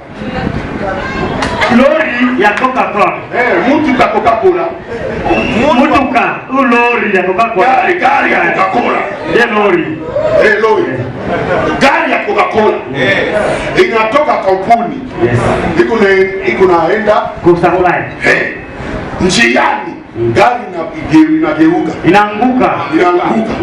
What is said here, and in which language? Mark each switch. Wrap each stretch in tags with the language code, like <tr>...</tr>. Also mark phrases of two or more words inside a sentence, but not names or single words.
<sw>Lori ya Coca-Cola. Mutuka Coca-Cola. Mutuka, lori ya Coca-Cola. Gari ya Coca-Cola. Lori. Lori. Gari ya Coca-Cola. Inatoka kampuni. Iko naenda kusupply. Njiani gari inageuka.</sw>